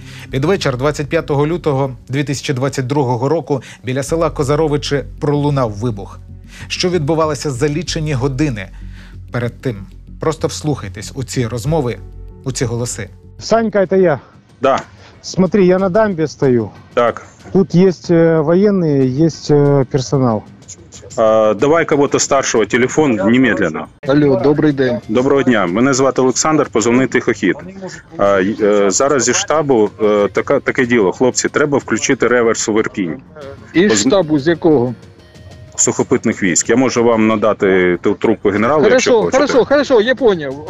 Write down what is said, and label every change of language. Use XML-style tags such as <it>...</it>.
<uk>Під вечір 25 лютого 2022 року біля села Козаровичі пролунав вибух. Що відбувалося за лічені години перед тим? Просто вслухайтесь у ці розмови, у ці голоси.</uk> <ru>Санька, это я. Да. Смотри, я на дамбе стою. Так. Тут есть военные, есть персонал. Давай кого-то старшого, телефон немедленно.</ru> <uk>Алло, добрий день. Доброго дня. Мене звати Олександр, позивний Тихохід. Зараз зі штабу таке діло. Хлопці, треба включити реверс у Ірпінь. Із штабу з якого? Сухопутних військ. Я можу вам надати ту трубку генералу, якщо хочете.</uk> <ru>Хорошо, я поняв.</ru>